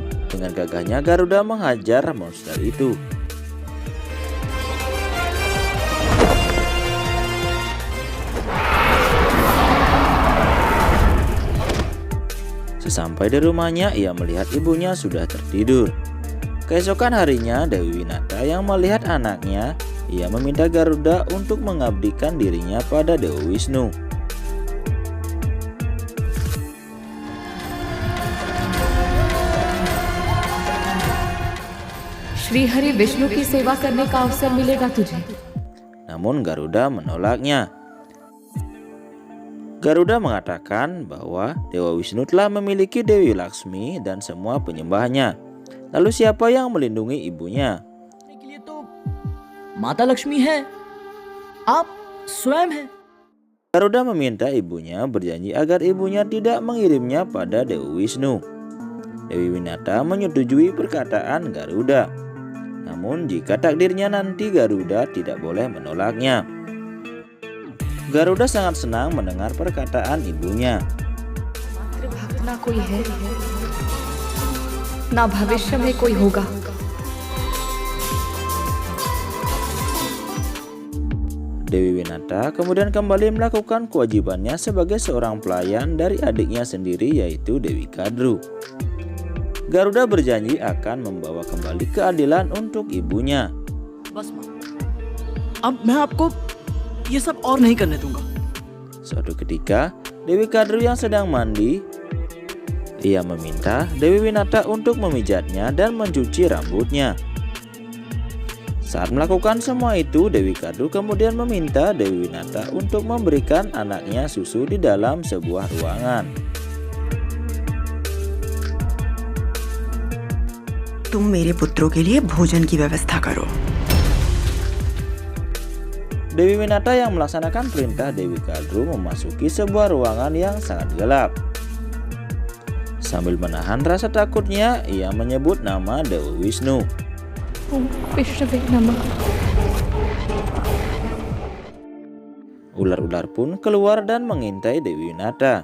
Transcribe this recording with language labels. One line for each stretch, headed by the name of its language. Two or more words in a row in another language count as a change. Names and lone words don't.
Indonesian: Dengan gagahnya Garuda menghajar monster itu. Sesampai di rumahnya, ia melihat ibunya sudah tertidur. Keesokan harinya, Dewi Winata yang melihat anaknya, ia meminta Garuda untuk mengabdikan dirinya pada Dewa Wisnu.
Hindi: श्री हरि विष्णु की सेवा करने का अवसर मिलेगा तुझे.
Indonesian: Namun Garuda menolaknya. Garuda mengatakan bahwa Dewa Wisnu telah memiliki Dewi Laksmi dan semua penyembahnya. Lalu siapa yang melindungi ibunya?
Hindi: माता लक्ष्मी है। आप स्वयं है.
Indonesian: Garuda meminta ibunya berjanji agar ibunya tidak mengirimnya pada Dewa Wisnu. Dewi Winata menyetujui perkataan Garuda. Namun jika takdirnya nanti Garuda tidak boleh menolaknya. Garuda sangat senang mendengar perkataan ibunya.
Hindi: ना कोई है, ना भविष्य में कोई होगा.
Indonesian: Dewi Winata kemudian kembali melakukan kewajibannya sebagai seorang pelayan dari adiknya sendiri, yaitu Dewi Kadru. Garuda berjanji akan membawa kembali keadilan untuk ibunya.
Hindi: बस माँ, अब मैं आपको ये सब और नहीं करने दूंगा.
Indonesian: Suatu ketika, Dewi Kadru yang sedang mandi, ia meminta Dewi Winata untuk memijatnya dan mencuci rambutnya. Saat melakukan semua itu, Dewi Kadru kemudian meminta Dewi Winata untuk memberikan anaknya susu di dalam sebuah ruangan.
Hindi: तुम मेरे पुत्रों के लिए भोजन की व्यवस्था करो.
Indonesian: Dewi Winata yang melaksanakan perintah Dewi Kadru memasuki sebuah ruangan yang sangat gelap. Sambil menahan rasa takutnya, ia menyebut nama Dewa Wisnu. Ular-ular pun keluar dan mengintai Dewi Winata.